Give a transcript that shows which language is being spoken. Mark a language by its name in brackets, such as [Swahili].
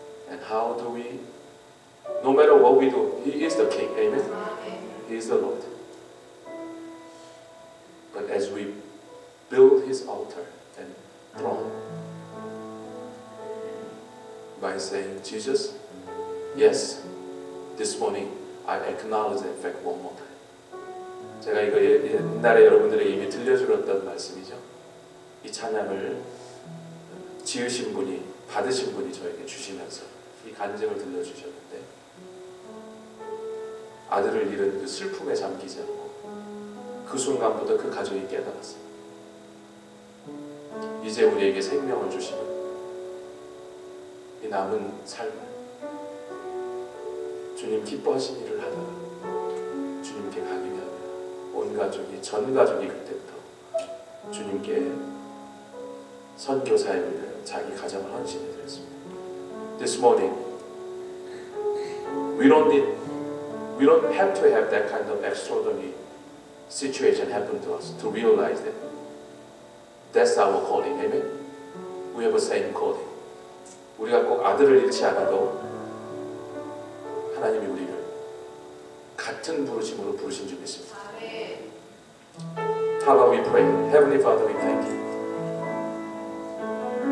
[English] And how do we, no matter what we do, He is the King, amen? He is the Lord. But as we build His altar and throne, by saying, Jesus, yes, this morning I acknowledge the fact one more time. [Korean] 제가 이거 옛날에 여러분들에게 이미 들려주었던 말씀이죠. 이 찬양을 지으신 분이, 받으신 분이 저에게 주시면서 이 간증을 들려주셨는데, 아들을 잃은 그 슬픔에 잠기지 않고 그 순간부터 그 가족이 깨달았어요. 이제 우리에게 생명을 주시는 이 남은 삶을 주님 기뻐하신 일을 하다가 주님께 가기를 합니다. 온 가족이, 전 가족이 그때부터 주님께 선교 사역을 위하여 자기 가정을 헌신해 드렸습니다. [English] This morning, we don't have to have that kind of extraordinary situation happen to us to realize that that's our calling. Amen. We have the same calling. [Korean] 우리가 꼭 아들을 잃지 않아도 하나님이 우리를 같은 부르심으로 부르신 줄 믿습니다. [English] How about we pray? Heavenly Father, we thank you.